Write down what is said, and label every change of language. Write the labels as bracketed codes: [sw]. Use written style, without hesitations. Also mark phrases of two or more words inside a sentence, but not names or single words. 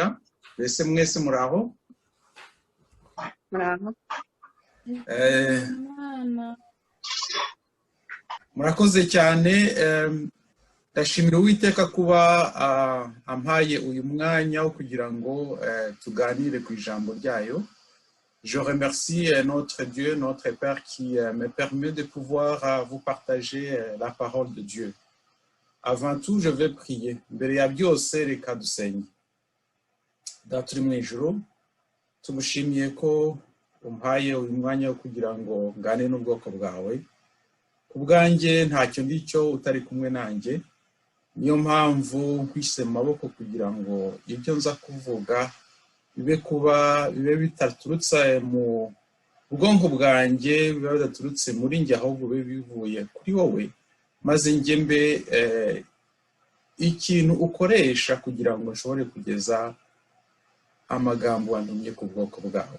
[rw] Mbese mwese muraho? Murakoze cyane. Ndashimira Uwiteka kuba ampaye uyu mwanya wo kugira ngo tuganire ku ijambo ryayo. [fr] Je remercie notre Dieu, notre Père qui me permet de pouvoir vous partager la parole de Dieu. Avant tout, je vais prier. [rw] Mbere ya byose reka dusenge. Data uri mu ijuru, tugushimiye ko umpaye uyu mwanya wo kugira ngo ngane n'ubwoko bwawe. Ku bwanjye ntacyo ndicyo utari kumwe nanjye. Niyo mpamvu nkwishyize mu maboko kugira ngo ibyo nza kuvuga bibe bitaturutse mu bwonko bwanjye, bibe bidaturutse muri njye, ahubwo bibe bivuye kuri wowe, maze njye mbe ikintu ukoresha kugira ngo nshobore kugeza amagambo wantumye ku bwoko bwawe.